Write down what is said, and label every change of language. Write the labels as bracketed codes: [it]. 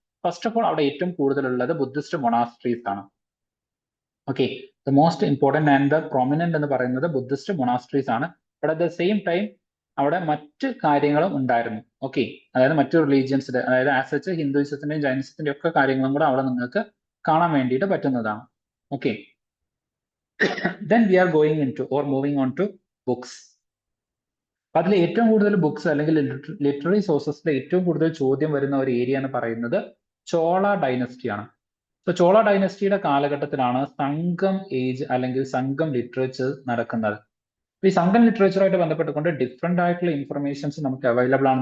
[ml] First of all, അവിടെ ഏറ്റവും കൂടുതലുള്ളത് ബുദ്ധിസ്റ്റ് മൊണാസ്ട്രീസ് ആണ്. Okay, [en] the most important and the prominent [ml] എന്ന് പറയുന്നത് ബുദ്ധിസ്റ്റ് മൊണാസ്ട്രീസ് ആണ്. [en] but at the same time [ml] അവിടെ മറ്റ് കാര്യങ്ങളും ഉണ്ടായിരുന്നു. ഓക്കെ, അതായത് മറ്റു റിലീജിയൻസിന്റെ, അതായത് ആസ് സച്ച് ഹിന്ദുയിസത്തിന്റെയും ജൈനിസത്തിന്റെയും ഒക്കെ കാര്യങ്ങളും കൂടെ അവിടെ നിങ്ങൾക്ക് കാണാൻ വേണ്ടിയിട്ട് പറ്റുന്നതാണ്. [en] Okay, then we are going into or moving on to books. [ml] അതിൽ ഏറ്റവും കൂടുതൽ ബുക്സ് അല്ലെങ്കിൽ ലിറ്റററി സോഴ്സസിലെ ഏറ്റവും കൂടുതൽ ചോദ്യം വരുന്ന ഒരു ഏരിയ എന്ന് പറയുന്നത് ചോള ഡൈനസ്റ്റി ആണ്. സോ ചോള ഡൈനസ്റ്റിയുടെ കാലഘട്ടത്തിലാണ് സംഘം ഏജ് അല്ലെങ്കിൽ സംഘം ലിറ്ററേച്ചർ നടക്കുന്നത്. ഈ സംഘം ലിറ്ററേച്ചറുമായിട്ട് ബന്ധപ്പെട്ടുകൊണ്ട് ഡിഫറെന്റ് ആയിട്ടുള്ള ഇൻഫർമേഷൻസ് നമുക്ക് അവൈലബിൾ ആണ്.